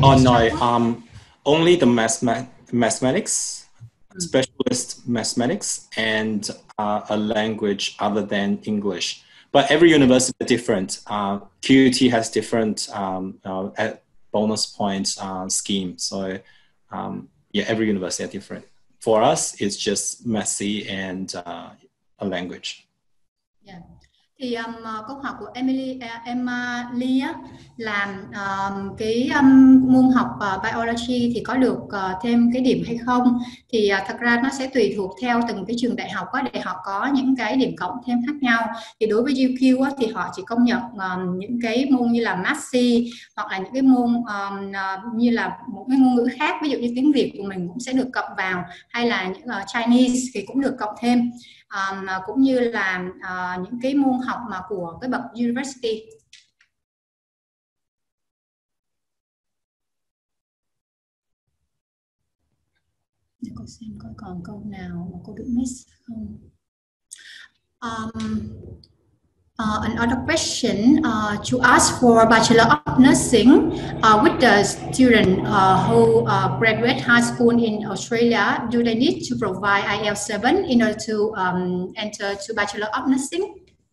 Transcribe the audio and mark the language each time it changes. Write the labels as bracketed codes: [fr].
[en] Oh no, only the mathematics, specialist mathematics, and a language other than English. But every university is different. QT has different bonus points scheme. So yeah, every university is different. For us, it's just maths and a language. Yeah. [vi] Thì câu hỏi của Emily á, là cái môn học biology thì có được thêm cái điểm hay không, thì thật ra nó sẽ tùy thuộc theo từng cái trường đại học á, để họ có những cái điểm cộng thêm khác nhau. Thì đối với UQ á, thì họ chỉ công nhận những cái môn như là Maths, hoặc là những cái môn như là một cái ngôn ngữ khác, ví dụ như tiếng Việt của mình cũng sẽ được cộng vào, hay là những Chinese thì cũng được cộng thêm. Cũng như là những cái môn học mà của cái bậc university. Để con xem coi còn câu nào mà cô bị miss không. [en] Another question to ask for Bachelor of Nursing with the student who graduate high school in Australia, do they need to provide IELTS 7 in order to enter to Bachelor of Nursing?